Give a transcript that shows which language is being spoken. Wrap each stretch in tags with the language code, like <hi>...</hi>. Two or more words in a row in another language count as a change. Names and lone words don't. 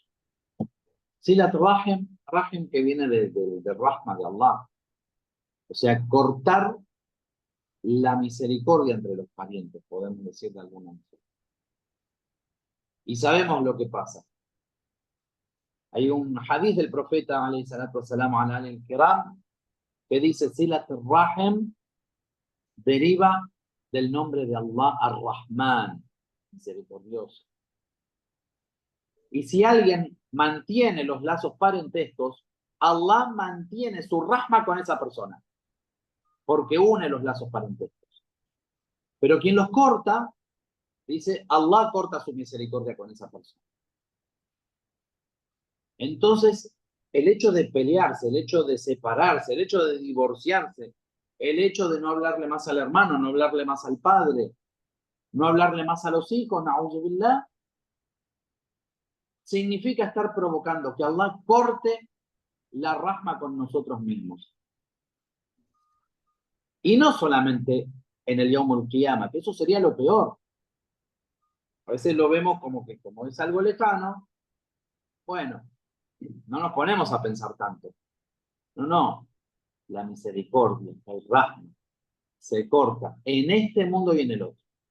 <ar>صلة الرحم</ar> <es>que viene de Rahma, de Allah. O sea, cortar la misericordia entre los parientes, podemos decir de alguna manera. Y sabemos lo que pasa. Hay un hadith del profeta,</es> <ar>عليه الصلاة والسلام، على الكرام,</ar> <es>que dice,</es> <ar>صلة الرحم</ar> <es>deriva del nombre de Allah Ar-Rahman, misericordioso. Y si alguien mantiene los lazos parentescos, Allah mantiene su rahma con esa persona, porque une los lazos parentescos. Pero quien los corta, dice, Allah corta su misericordia con esa persona. Entonces, el hecho de pelearse, el hecho de separarse, el hecho de divorciarse, el hecho de no hablarle más al hermano, no hablarle más al padre, no hablarle más a los hijos,</es> <ar>نعوذ بالله,</ar> <es>significa estar provocando que Allah corte la rahma con nosotros mismos. Y no solamente en el</es> <ar>يوم القيامة,</ar> <es>que eso sería lo peor. A veces lo vemos como que como es algo lejano, bueno, no nos ponemos a pensar tanto. No, la misericordia, el rahma, se corta en este mundo y en el otro.</es>